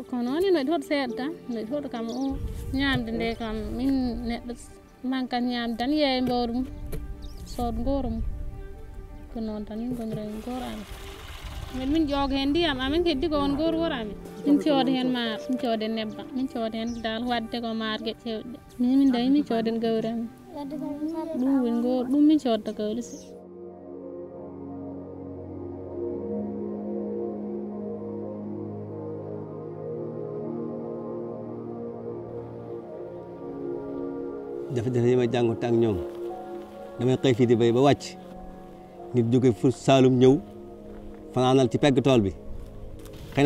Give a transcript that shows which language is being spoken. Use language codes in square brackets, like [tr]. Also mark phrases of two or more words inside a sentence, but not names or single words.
[ff] ko noon inoɗi hoɗo seeɗa tan inoɗi hoɗo kam o ñamde nde kam min neɗɗo mankat ñamde tan yeeya mbawdu mum sooda gooro mum ko noon tan min gonira hen gooro amen min jooga hen ndiyam amen heddi ko won gooro woro amen min cooda hen maaro min cooda hen nebbam min cooda hen dal wadde ko maaro gueɗe cewɗe ɗe min dañi min cooda hen gawri amen ɗum woni gooro ɗum min codda gawri si [wo] jafe-jafe yi may jànkuwante ak ñoom damay xëy fii di béy ba wàcc nit jóge fu Saalum ñëw fanaanal ci pegg tool bi xëy na